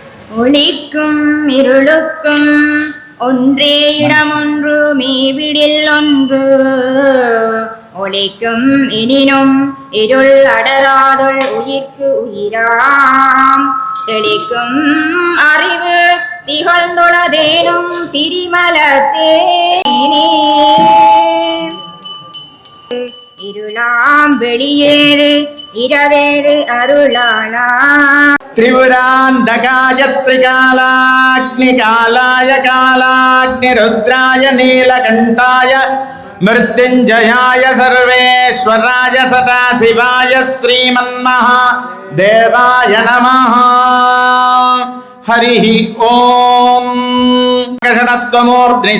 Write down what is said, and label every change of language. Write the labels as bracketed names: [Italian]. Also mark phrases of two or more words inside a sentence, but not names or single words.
[Tamil] ஒளிக்கும் இருளுக்கும் ஒன்றே இடமொன்று மேவிடில் ஒன்று ஒளிக்கும் எனினும் இருள் அடராதொள் உயிர்க்கு உயிராம் தெளிக்கும் அறிவு திகழ்ந்துளதேனும் திரிமலத்தேனே இருளாம் வெளியேறு இரவேறு அருளாளா [Sanskrit] त्रिपुरान्धकाय त्रिकालाग्निकालाय कालाग्निरुद्राय नीलकण्ठाय मृत्युञ्जयाय सर्वेश्वराय सदाशिवाय श्रीमन्महादेवाय नमः हरिः ॐ कृष्णत्वमूर्ध्नि